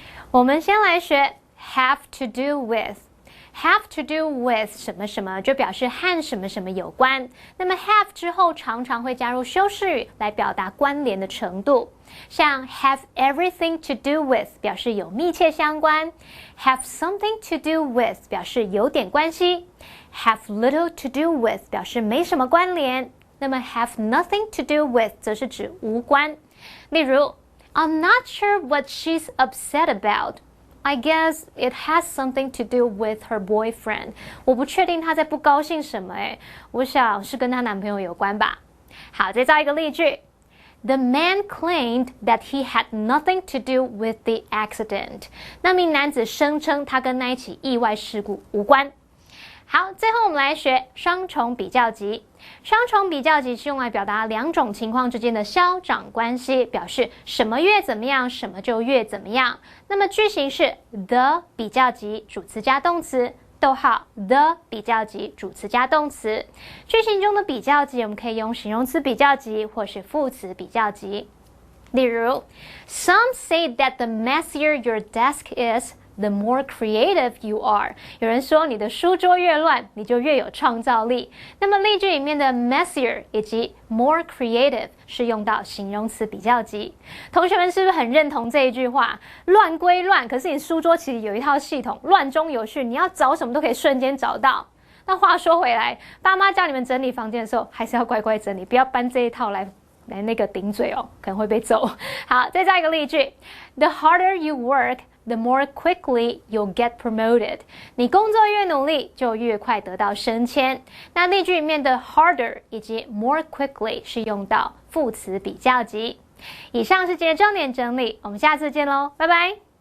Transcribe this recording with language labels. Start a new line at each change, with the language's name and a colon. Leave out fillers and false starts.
Chinese: 我们先来学
English: have to do with。 Have to do with
Chinese: 什么什么就表示和什么什么有关，那么 have 之后常常会加入修饰语来表达关联的程度，像
English: have everything to do with
Chinese: 表示有密切相关，
English: have something to do with
Chinese: 表示有点关系，
English: have little to do with
Chinese: 表示没什么关联，那么
English: have nothing to do with
Chinese: 则是指无关。例如
English: I'm not sure what she's upset about.I guess it has something to do with her boyfriend.
Chinese: 我不确定她在不高兴什么我想是跟她男朋友有关吧。好，再造一个例句。
English: The man claimed that he had nothing to do with the accident.
Chinese: 那名男子声称他跟那一起意外事故无关。好，最后我们来学双重比较级。双重比较级是用来表达2种情况之间的消长关系，表示什么越怎么样，什么就越怎么样。那么句型是 the 比较级主词加动词，逗号 the 比较级主词加动词。句型中的比较级我们可以用形容词比较级或是副词比较级。例如
English: Some say that the messier your desk is,The more creative you are.
Chinese: 有人说你的书桌越乱，你就越有创造力。那么例句里面的 messier 以及 more creative 是用到形容词比较级。同学们是不是很认同这一句话？乱归乱，可是你书桌其实有一套系统，乱中有序，你要找什么都可以瞬间找到。那话说回来，爸妈叫你们整理房间的时候，还是要乖乖整理，不要搬这一套来那个顶嘴可能会被揍。好，再造一个例句
English: The harder you work,The more quickly you'll get promoted.
Chinese: 你工作越努力，就越快得到升迁。那例句里面的 harder 以及 more quickly 是用到副词比较级。以上是今天重点整理，我们下次见喽，拜拜。